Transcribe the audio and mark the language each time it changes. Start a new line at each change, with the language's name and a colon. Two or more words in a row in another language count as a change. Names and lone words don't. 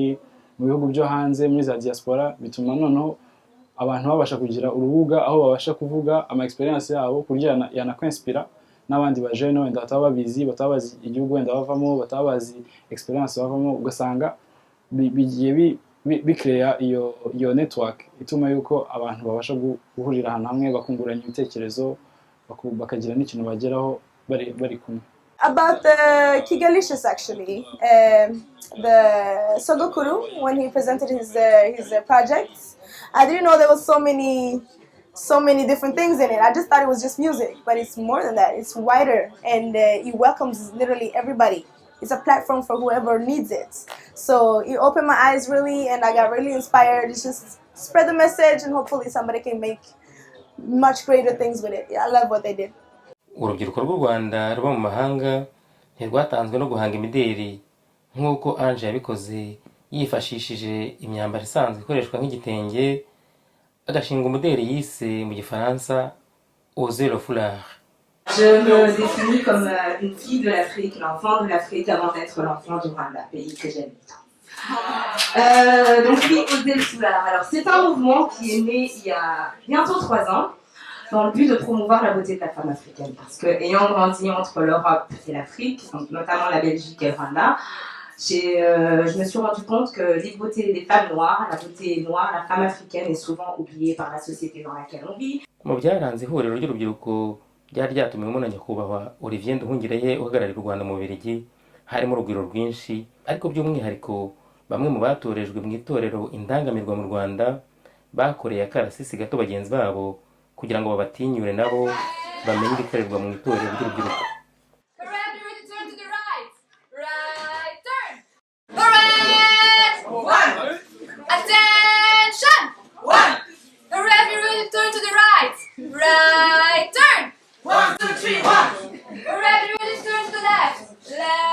Kinyarwanda: bihugu byo hanze, muri za diaspora, bituma noneho abantu babasha kugira urubuga aho babasha kuvuga ama experience yabo, ku buryo yanakwenspira n'abandi bajene wenda bataba bazi igihugu wenda bavamo, bataba bazi experience bavamo, ugasanga bigiye bicrea iyo network ituma yuko abantu babasha guhurira ahantu hamwe, bakunguranya ibitekerezo, bakagira n'ikintu bageraho bari kumwe.
English: About the Kigalicious, actually, the Sogokuru, when he presented his projects, I didn't know there was so many different things in it. I just thought it was just music, but it's more than that. It's wider, and it welcomes literally everybody. It's a platform for whoever needs it. So it opened my eyes really, and I got really inspired. It's just spread the message, and hopefully somebody can make much greater things with it. Yeah, I love what they did.
Kinyarwanda: Urubyiruko rw'u Rwanda ruba mu mahanga ntirwatanzwe no guhanga imideri nk'uko Ange yabikoze yifashishije imyambaro isanzwe ikoreshwa nk'igitenge, agashinga umuderi yise mu Gifaransa Oser le foulard.
French: Je me définis comme une fille de l'Afrique, l'enfant de l'Afrique avant d'être l'enfant du Rwanda, pays que j'aime tant. Donc oui, Oser le foulard. Alors c'est un mouvement qui est né il y a bientôt 3 ans, dans le but de promouvoir la beauté de la femme africaine. Parce que ayant grandi entre l'Europe et l'Afrique, notamment la Belgique et le Rwanda, je me suis rendu compte que les beautés des femmes noires, la beauté noire, la femme africaine est souvent oubliée par la société dans laquelle on vit.
Kinyarwanda: Mu byaranze ihuriro ry'urubyiruko ryari ryatumiwemo na nyakubahwa Olivier Nduhungirehe uhagarariye u Rwanda mu Bubiligi, harimo urugwiro rwinshi, ariko by'umwihariko bamwe mu batorejwe mu itorero indangamirwa mu Rwanda bakoreye akarasisi gato bagenzi babo kugira ngo babatinyure nabo bamenye ibikorerwa mu itorero ry'urubyiruko.
English: Attention! 1. The ready, turn to the right. Right turn. 1, 2, 3, 1. The ready, turn to the left.